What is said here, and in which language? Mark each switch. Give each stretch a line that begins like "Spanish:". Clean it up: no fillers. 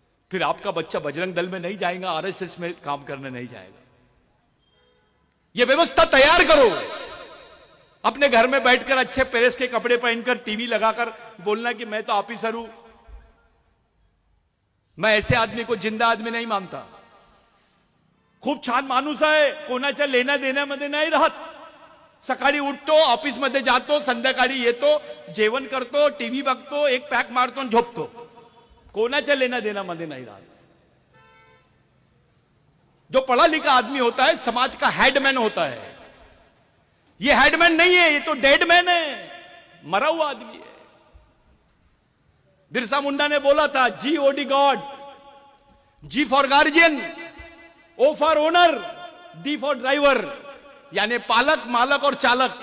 Hindi: फिर आपका बच्चा बजरंग दल में नहीं जाएगा, आरएसएस में काम करने नहीं जाएगा। यह व्यवस्था तैयार करो। अपने घर में बैठकर अच्छे प्रेस के कपड़े पहनकर टीवी लगाकर बोलना कि मैं तो ऑफिसर हूं। मैं ऐसे आदमी को जिंदा आदमी नहीं मानता।
Marathi: खूप छान माणूस आहे, कोणाच्या लेना देण्यामध्ये नाही राहत। सकाळी उठतो, ऑफिस मध्ये जातो, संध्याकाळी येतो, जेवण करतो, टीव्ही बघतो, एक पॅक मारतो आणि झोपतो। कोणाच्या लेना देना मध्ये
Hindi: नहीं रहा। जो पढ़ा लिखा आदमी होता है समाज का हेडमैन होता है। ये हेडमैन नहीं है, ये तो डेडमैन है, मरा हुआ आदमी है। बिरसा मुंडा ने बोला था GOD God, G for guardian, O for owner, D for driver, यानी पालक, मालक और चालक।